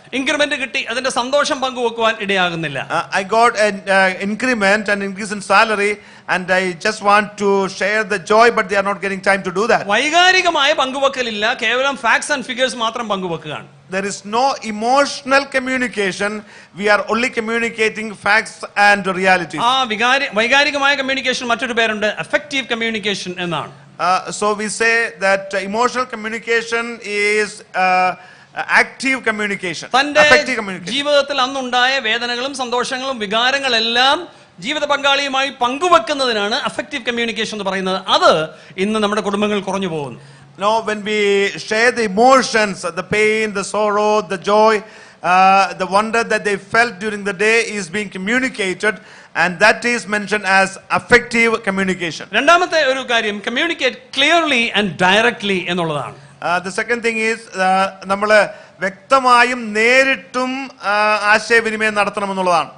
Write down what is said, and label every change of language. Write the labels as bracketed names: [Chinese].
[Malayalam] Increment കിട്ടി, അതിന്റെ സന്തോഷം പങ്കുവെക്കുവാൻ ഇടയാകുന്നില്ല. [English] I got an increment, an increase in salary, and I just want to share the joy, but they are not getting time to do that. [Malayalam] വൈകാരികമായ പങ്കുവെക്കലില്ല, കേവലം [English] facts and figures [Malayalam] മാത്രം പങ്കുവെക്കുകയാണ്. [English] There is no emotional communication. We are only communicating facts and realities. [Malayalam] വൈകാരികമായ communication മറ്റൊരു പേരുണ്ട്, effective communication എന്നാണ്. [English] So we say that emotional communication is active communication, [Malayalam] തന്റെ [English] effective communication. [Malayalam] ജീവിതത്തിൽ അന്നുണ്ടായ വേദനകളും സന്തോഷങ്ങളും വികാരങ്ങളെല്ലാം ജീവിത പങ്കാളിയുമായി പങ്കുവെക്കുന്നതിനാണ് അഫക്റ്റീവ് കമ്മ്യൂണിക്കേഷൻ എന്ന് പറയുന്നത്. അത് ഇന്ന് നമ്മുടെ കുടുംബങ്ങൾ കുറഞ്ഞു പോകുന്നു. [English] No, when we share the emotions, the pain, the sorrow, the joy, the wonder that they felt during the day is being communicated, and that is mentioned as affective communication. [Malayalam] രണ്ടാമത്തെ ഒരു കാര്യം [English] communicate clearly and directly [Malayalam] എന്നുള്ളതാണ്. [English] The second thing is [Malayalam] നമ്മൾ വ്യക്തമായും നേരിട്ടും ആശയവിനിമയം നടത്തണമെന്നുള്ളതാണ്.